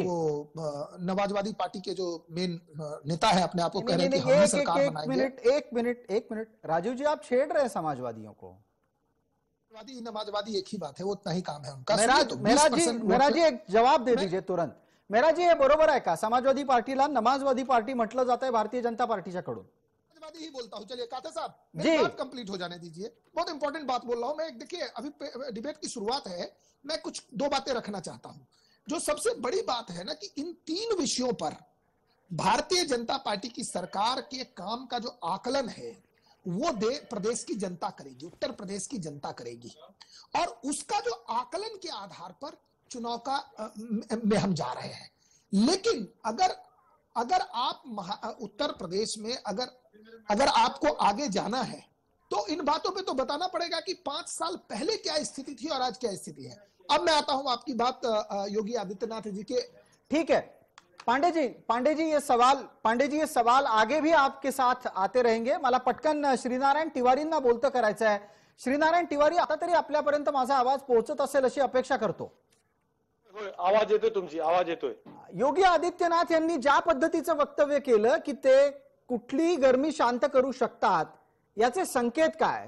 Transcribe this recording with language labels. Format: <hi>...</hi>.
<hi>वो नमाजवादी पार्टी के जो मेन नेता है, अपने आप को कह रहे हैं कि हम ही एक सरकार बनाएंगे। एक मिनट राजीव जी, आप छेड़ रहे हैं समाजवादियों को। नमाजवादी एक ही बात है, वो उतना ही काम है उनका। मेरा जी एक जवाब दे दीजिए तुरंत।</hi> <mr>मेरा जी हे बरोबर आहे का? समाजवादी पार्टीला नमाजवादी पार्टी म्हटलं जात आहे भारतीय जनता पार्टीच्याकडून।</mr> <hi>समाजवादी ही बोलता हूं। चलिए काते साहब, मेरी बात कंप्लीट हो जाने दीजिए। बहुत इंपॉर्टेंट बात बोल रहा हूं मैं। देखिए अभी डिबेट की शुरुआत है, मैं कुछ 2 बातें रखना चाहता हूं। जो सबसे बड़ी बात है ना कि इन 3 विषयों पर भारतीय जनता पार्टी की सरकार के काम का जो आकलन है वो प्रदेश की जनता करेगी, उत्तर प्रदेश की जनता करेगी, और उसका जो आकलन के आधार पर चुनाव का में हम जा रहे हैं। लेकिन अगर आप उत्तर प्रदेश में अगर आपको आगे जाना है तो इन बातों पे तो बताना पड़ेगा कि 5 साल पहले क्या स्थिति थी और आज क्या स्थिति है। अब मैं आता हूं आपकी बात योगी आदित्यनाथ जी के। ठीक है पांडे जी ये सवाल आगे भी आपके साथ आते रहेंगे।</hi> <mr>मला पटकन श्रीनारायण तिवारींना बोलतं करायचं आहे। श्रीनारायण तिवारी, आता तरी आपल्यापर्यंत माझा आवाज पोहोचत असेल अशी अपेक्षा करतो। आवाज येतोय, तुमची आवाज येतोय। योगी आदित्यनाथ यांनी ज्या पद्धतीचं वक्तव्य केलं की ते कुठलीही गरमी शांत करू शकतात, याचे संकेत काय?</mr>